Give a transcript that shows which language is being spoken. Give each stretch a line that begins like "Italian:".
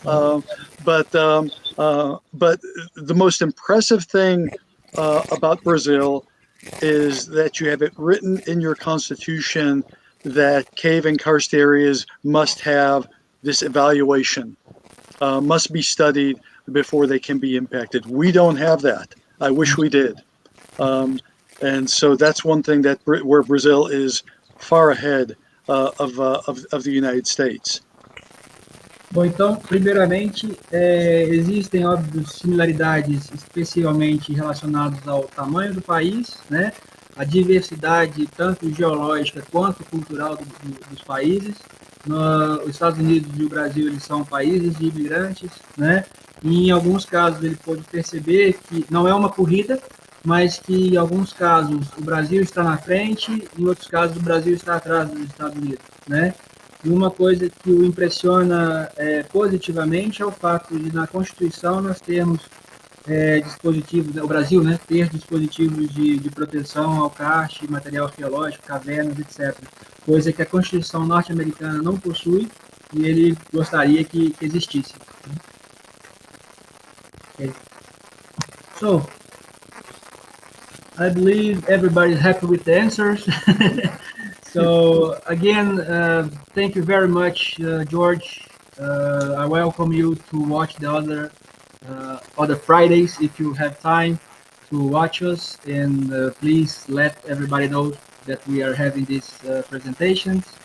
English: But the most impressive thing about Brazil is that you have it written in your constitution that cave and karst areas must have this evaluation, must be studied before they can be impacted. We don't have that. I wish we did. And so that's one thing where Brazil is far ahead of the United States.
Portuguese: Bom, então, primeiramente, existem, óbvio, similaridades especialmente relacionadas ao tamanho do país, né? a diversidade tanto geológica quanto cultural dos países. Os Estados Unidos e o Brasil, eles são países de imigrantes, né? E em alguns casos ele pôde perceber que não é uma corrida, mas que em alguns casos o Brasil está na frente, em outros casos o Brasil está atrás dos Estados Unidos, né? E uma coisa que o impressiona positivamente é o fato de na Constituição nós termos dispositivos, o Brasil, né, ter dispositivos de proteção ao karst, material arqueológico, cavernas, etc. Coisa que a Constituição norte-americana não possui e ele gostaria que existisse.
English: Okay. So, I believe everybody is happy with the answers. So, again, thank you very much, George. I welcome you to watch the other Fridays if you have time to watch us, and please let everybody know that we are having these presentations.